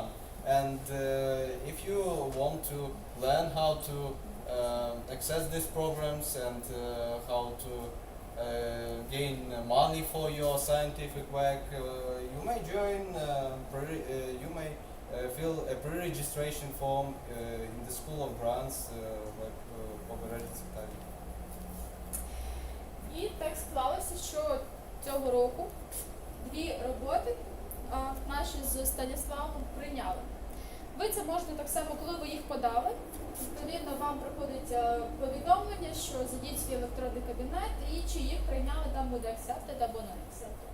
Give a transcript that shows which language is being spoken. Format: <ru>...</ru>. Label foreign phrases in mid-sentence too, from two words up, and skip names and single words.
<en>And if you want to learn how to access these programs and how to gain money for your scientific work, you may join, you may fill a pre-registration form in the School of Grants, like Побережець Віталій.</en> <uk>І так склалося, що цього року 2 роботи наші з Станіславом прийняли. Ви це можете так само, коли ви їх подали, відповідно вам приходить повідомлення, що зайдіть в свій електронний кабінет і чи їх прийняли, там буде accepted або не accepted.</uk>